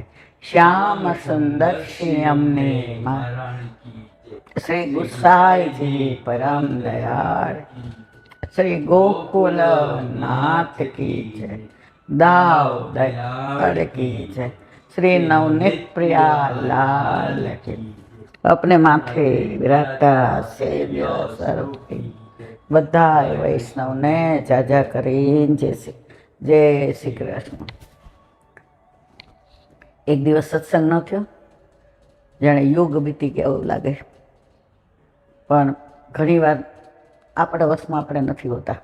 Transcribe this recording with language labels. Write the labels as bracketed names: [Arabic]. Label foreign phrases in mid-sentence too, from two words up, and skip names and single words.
[Hindi] श्याम सुंदर श्याम ने श्री गुसाई जी परम दयाल। श्री गोकुल नाथ की जय। दाव दयाल की जय। श्री नवनीत प्रिया लाल की। अपने माथे विराजता सेव्य स्वरूप की [Gujarati] બધાય વૈષ્ણવને જાજા કરીને જય શ્રી કૃષ્ણ। એક દિવસ સત્સંગ ન થયો, જાણે યુગ બીતી ગયા એવું લાગે, પણ ઘણીવાર આપણા વશમાં આપણે નથી હોતા।